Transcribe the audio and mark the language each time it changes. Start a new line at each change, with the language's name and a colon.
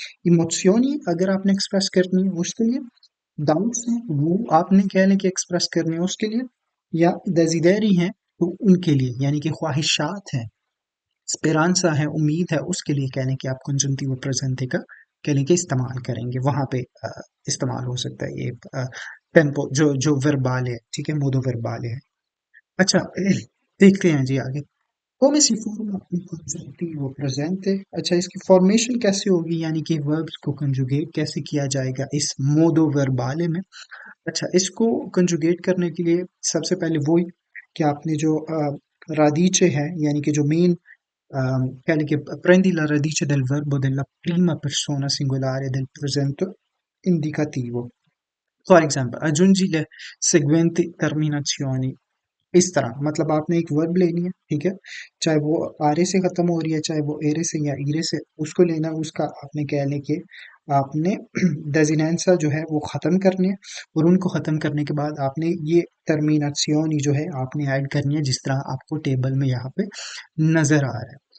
Hindi: इमोzioni अगर आपने एक्सप्रेस करनी है उसके लिए, डाउट्स हैं वो आपने कह लें कि एक्सप्रेस करने हैं उसके लिए, या desideri हैं तो उनके लिए, यानी कि ख्वाहिशात हैं, स्पेरांसा है, उम्मीद है, उसके लिए कह लें कि आप कंजंक्टिव प्रेजेंटे का कह लें कि इस्तेमाल करेंगे। वहां पे इस्तेमाल हो सकता है ये टेम्पो जो जो वर्बाले है। ठीक है। मोदो वर्बाले है। अच्छा, देखते हैं जी आगे।
Italian: come si forma il congiuntivo presente।
Hindi: अच्छा, इसकी फॉर्मेशन कैसे होगी, यानी कि वर्ब्स को कंजुगेट कैसे किया जाएगा इस मोदो वर्बाले में। अच्छा, इसको कंजुगेट करने के लिए सबसे पहले वही कि आपने जो रादीचे है, यानी कि जो main
Italian: quelle che prendi la radice del verbo della prima persona singolare del presente indicativo.
English: For example,
Italian: aggiungi le seguenti terminazioni:
Hindi: इस तरह मतलब आपने एक वर्ब लेनी है, ठीक है, चाहे वो आरे से खत्म हो रही है, चाहे वो एरे से या ईरे से, उसको लेना है, उसका आपने क्या लेके आपने डेजिनेंसा जो है वो खत्म करनी है, और उनको खत्म करने के बाद आपने ये टर्मिनाzioni जो है आपने ऐड करनी है, जिस तरह आपको टेबल में यहाँ पे नजर आ रहा है।